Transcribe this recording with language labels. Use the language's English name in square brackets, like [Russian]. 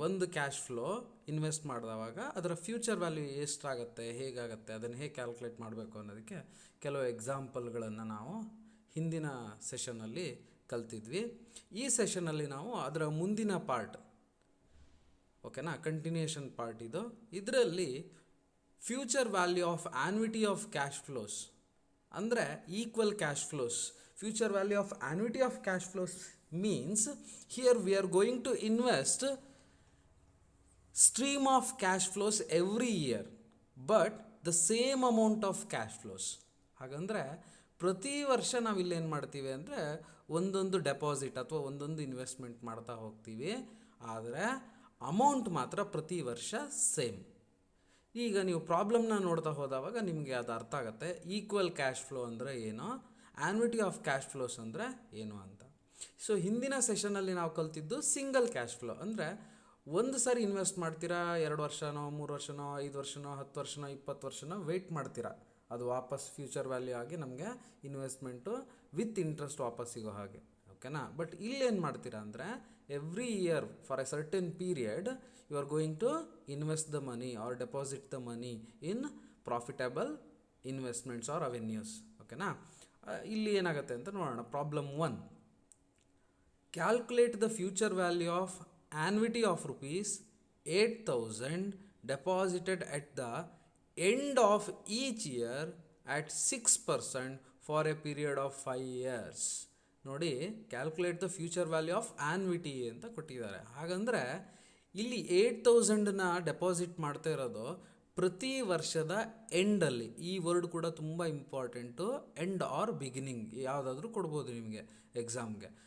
[Kannada] ಒಂದು cash flow invest ಮಾಡಿದವಾಗ ಅದರ future value ಎಷ್ಟಾಗುತ್ತೆ, ಹೇಗಾಗುತ್ತೆ, ಅದನ್ನು ಹೇಗೆ ಕ್ಯಾಲ್ಕುಲೇಟ್ ಮಾಡಬೇಕು ಅನ್ನೋದಕ್ಕೆ ಕೆಲವು ಎಕ್ಸಾಂಪಲ್ಗಳನ್ನು ನಾವು ಹಿಂದಿನ ಸೆಷನ್ನಲ್ಲಿ ಕಲ್ತಿದ್ವಿ. ಈ ಸೆಷನ್ನಲ್ಲಿ ನಾವು ಅದರ ಮುಂದಿನ ಪಾರ್ಟ್, ಓಕೆನಾ, ಕಂಟಿನ್ಯೂಯೇಷನ್ ಪಾರ್ಟ್ ಇದರಲ್ಲಿ [English] future value of annuity of cash flows [Kannada] ಅಂದರೆ equal cash flows. [English] Future value of annuity of cash flows means here we are going to invest stream of cash flows every year but the same amount of cash flows. [Kannada] ಹಾಗಂದರೆ ಪ್ರತಿ ವರ್ಷ ನಾವು ಇಲ್ಲೇನು ಮಾಡ್ತೀವಿ ಅಂದರೆ ಒಂದೊಂದು deposit ಅಥವಾ ಒಂದೊಂದು ಇನ್ವೆಸ್ಟ್ಮೆಂಟ್ ಮಾಡ್ತಾ ಹೋಗ್ತೀವಿ, ಆದರೆ ಅಮೌಂಟ್ ಮಾತ್ರ ಪ್ರತಿ ವರ್ಷ ಸೇಮ್. ಈಗ ನೀವು ಪ್ರಾಬ್ಲಮ್ನ ನೋಡ್ತಾ ಹೋದವಾಗ ನಿಮಗೆ ಅದು ಅರ್ಥ ಆಗುತ್ತೆ. ಈಕ್ವಲ್ ಕ್ಯಾಶ್ ಫ್ಲೋ ಅಂದರೆ ಏನು, ಆನ್ವಿಟಿ ಆಫ್ ಕ್ಯಾಶ್ ಫ್ಲೋಸ್ ಅಂದರೆ ಏನು ಅಂತ. ಸೊ ಹಿಂದಿನ ಸೆಷನಲ್ಲಿ ನಾವು ಕಲ್ತಿದ್ದು ಸಿಂಗಲ್ ಕ್ಯಾಶ್ ಫ್ಲೋ ಅಂದರೆ ಒಂದು ಸಾರಿ ಇನ್ವೆಸ್ಟ್ ಮಾಡ್ತೀರಾ, 2 ವರ್ಷನೋ 3 ವರ್ಷನೋ 5 ವರ್ಷನೋ 10 ವರ್ಷನೋ 20 ವರ್ಷನೋ ವೆಯ್ಟ್ ಮಾಡ್ತೀರಾ, ಅದು ವಾಪಸ್ ಫ್ಯೂಚರ್ ವ್ಯಾಲ್ಯೂ ಆಗಿ ನಮಗೆ ಇನ್ವೆಸ್ಟ್ಮೆಂಟು ವಿತ್ ಇಂಟ್ರೆಸ್ಟ್ ವಾಪಸ್ ಸಿಗೋ ಹಾಗೆ, ಓಕೆನಾ. [English] but [Kannada] ಇಲ್ಲೇನು ಮಾಡ್ತೀರಾ ಅಂದರೆ [English] Every year for a certain period you are going to invest the money or deposit the money in profitable investments or avenues, ಓಕೆನಾ. [Kannada] ಇಲ್ಲಿ ಏನಾಗುತ್ತೆ ಅಂತ ನೋಡೋಣ. [English] Problem 1, calculate the future value of annuity of rupees 8,000 deposited at the end of each year at 6% for a period of 5 years. [Kannada] ನೋಡಿ, [English] calculate the future value of annuity [Kannada] ಅಂತ ಕೊಟ್ಟಿದ್ದಾರೆ. ಹಾಗಂದರೆ ಇಲ್ಲಿ 8,000ನ deposit ಮಾಡ್ತಾ ಇರೋದು ಪ್ರತಿ ವರ್ಷದ ಎಂಡಲ್ಲಿ. ಈ ವರ್ಡ್ ಕೂಡ ತುಂಬ ಇಂಪಾರ್ಟೆಂಟು, ಎಂಡ್ ಆರ್ ಬಿಗಿನಿಂಗ್ ಯಾವುದಾದ್ರೂ ಕೊಡ್ಬೋದು ನಿಮಗೆ ಎಕ್ಸಾಮ್ಗೆ.